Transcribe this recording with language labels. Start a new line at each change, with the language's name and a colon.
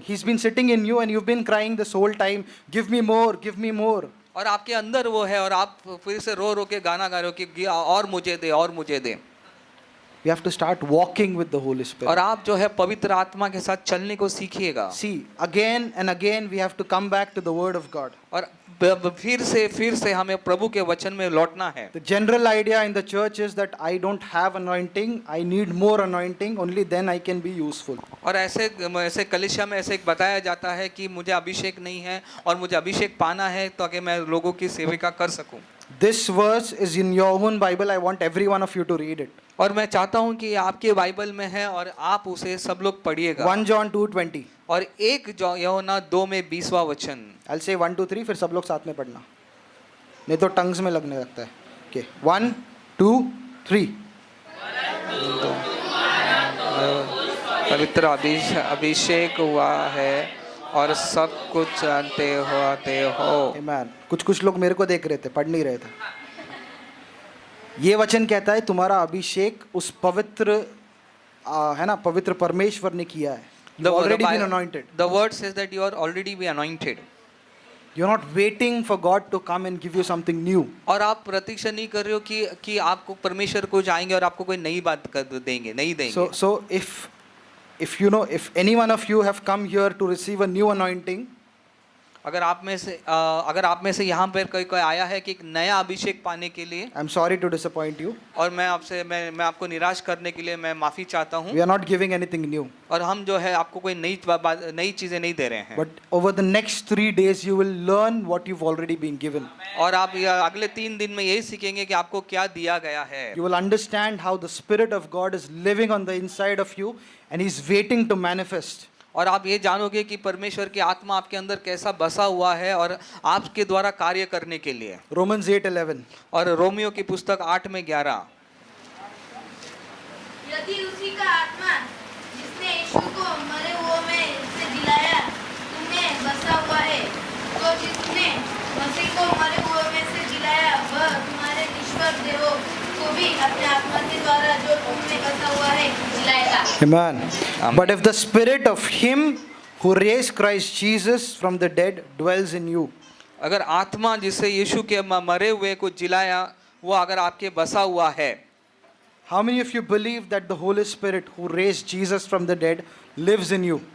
English: He's been sitting in you and you've been crying this whole time. Give me more, give me more.
Hindi: और आपके अंदर वो है और आप फिर से रो रो के गाना गा रहे हो कि और मुझे दे और मुझे दे.
English: We have to start walking with the Holy Spirit.
Hindi: और आप जो है पवित्र आत्मा के साथ चलने को सीखिएगा।
English: See, again and again we have to come back to the Word of God.
Hindi: और फिर से हमें प्रभु के वचन में लौटना है।
English: The general idea in the church is that I don't have anointing, I need more anointing, only then I can be useful.
Hindi: और ऐसे कलीसिया में ऐसे बताया जाता है कि मुझे अभिषेक नहीं है और मुझे अभिषेक पाना है ताकि मैं लोगों की सेविका कर सकूं।
English: This verse is in your own Bible. I want every one of you to read it.
Hindi: और मैं चाहता हूं कि आपके बाइबल में है और आप उसे सब लोग पढ़िएगा।
English: 1 John 2:20.
Hindi: और 1 यूहन्ना 2 में 20वां वचन।
English: I'll say 1 2 3
Hindi: फिर सब लोग साथ में पढ़ना, नहीं तो टंग्स में लगने लगता है।
English: Okay, 1 2 3.
Hindi: पवित्र अभिषेक हुआ है और सब कुछ जानते हो।
English: Amen.
Hindi: कुछ लोग मेरे को देख रहे थे, पढ़ नहीं रहे थे। ये वचन कहता है तुम्हारा अभिषेक उस पवित्र है ना, पवित्र परमेश्वर ने किया है।
English: You already been anointed. The word says that you are already be anointed. You're not waiting for God to come and give you something new.
Hindi: और आप प्रतीक्षा नहीं कर रहे हो कि आपको परमेश्वर को जाएंगे और आपको कोई नई बात कर देंगे, नहीं देंगे।
English: So if you know, if any one of you have come here to receive a new anointing,
Hindi: अगर आप में से यहाँ पर कोई आया है कि एक नया अभिषेक पाने के लिए,
English: I'm sorry to disappoint you.
Hindi: और मैं आपको निराश करने के लिए मैं माफी चाहता हूँ।
English: We are not giving anything new.
Hindi: और हम जो है आपको कोई नई चीजें नहीं दे रहे हैं।
English: But over the next 3 days you will learn what you've already been given.
Hindi: और आप अगले 3 दिन में यही सीखेंगे कि आपको क्या दिया गया है।
English: You will understand how the Spirit of God is living on the inside of you and He's waiting to manifest.
Hindi: और आप ये जानोगे कि परमेश्वर की आत्मा आपके अंदर कैसा बसा हुआ है और आपके द्वारा कार्य करने के लिए।
English: Romans 8:11.
Hindi: और रोमियो की पुस्तक 8 में 11। यदि उसी का आत्मा जिसने यीशु को मरे हुओं में से जिलाया तुम्हें बसा हुआ है, तो जिसने मसीह को मरे हुओं में से जिलाया वह तुम्हारे ईश्वर देवों को भी अपने आत्मा के द्वारा जो तुम में बसा हुआ है जिलाएगा।
English: Amen. But if the spirit of Him who raised Christ Jesus from the dead dwells in you,
Hindi: अगर आत्मा जिससे यीशु के मरे हुए को जिलाया वो अगर आपके बसा हुआ है,
English: how many of you believe that the Holy Spirit who raised Jesus from the dead lives in you?